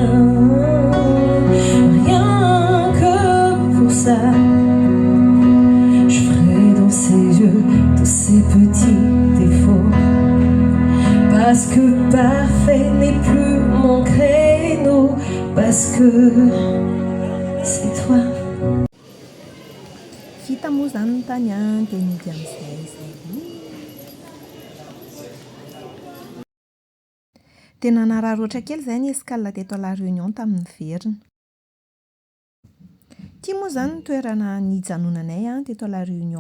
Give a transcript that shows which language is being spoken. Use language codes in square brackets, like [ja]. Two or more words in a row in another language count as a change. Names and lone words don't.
[fr] Rien que pour ça, je ferai dans ses yeux tous ces petits défauts, parce que parfait n'est plus mon créneau, parce que c'est toi. [mg] Vita moa zany ny tany dia midy amin'izay izay. Tena nararoatra kely izay ny escale teto [fr] à La Réunion [mg] tamin'ny verina. Ity moa zany ny toerana nijanonanay teto [fr] à La Réunion.